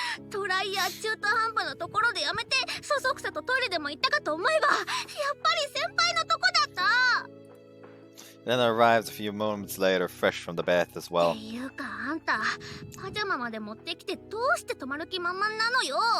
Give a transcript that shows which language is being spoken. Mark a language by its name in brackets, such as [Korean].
[Japanese] トライヤー中途半端なところでやめて、そそくさとトイレでも行ったかと思えば、やっぱり先輩のとこだった。 [English] Then arrives a few moments later, fresh from the bath as well. [Japanese] っていうかあんた、パジャマまで持ってきてどうして泊まる気満々なのよ。